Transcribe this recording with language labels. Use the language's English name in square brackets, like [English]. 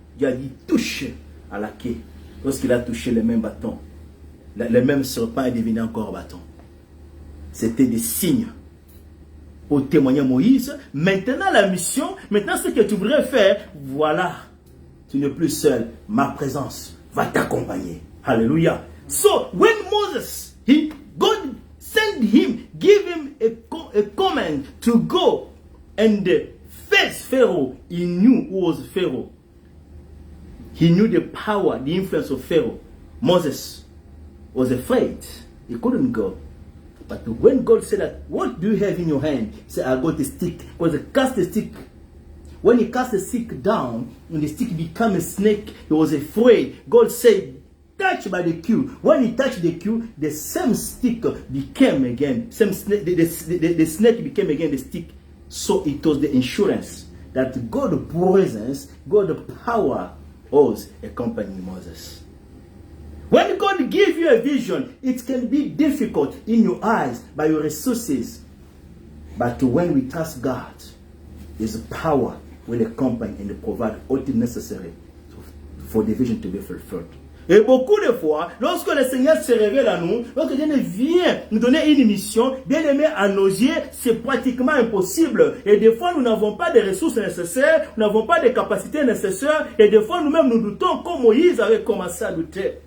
[French] Dieu a dit, touche à la quai. Lorsqu'il a touché le même bâton, le même serpent est devenu encore bâton. C'était des signes pour témoigner à Moïse. Maintenant la mission, maintenant ce que tu voudrais faire, voilà, tu n'es plus seul. Ma présence va t'accompagner. Alléluia. [English] So when Moses, God sent him, give him a command to go and face Pharaoh. He knew who was Pharaoh. He knew the power, the influence of Pharaoh. Moses was afraid. He couldn't go. But when God said that, what do you have in your hand? He said, I got a stick. Because he cast the stick. When he cast the stick down, and the stick became a snake, he was afraid. God said, touch by the queue. When he touched the queue, the same stick became again. Same snake, the snake became again the stick. So it was the insurance that God's presence, God's power was accompanying Moses. When God gives you a vision, it can be difficult in your eyes, by your resources. But when we trust God, His power will accompany and provide all the necessary for the vision to be fulfilled. [French] Et beaucoup de fois, lorsque le Seigneur se révèle à nous, lorsque Dieu vient nous donner une mission, bien aimé, à nos yeux, c'est pratiquement impossible. Et des fois, nous n'avons pas de ressources nécessaires, nous n'avons pas de capacités nécessaires, et des fois, nous-mêmes, nous doutons comme Moïse avait commencé à douter.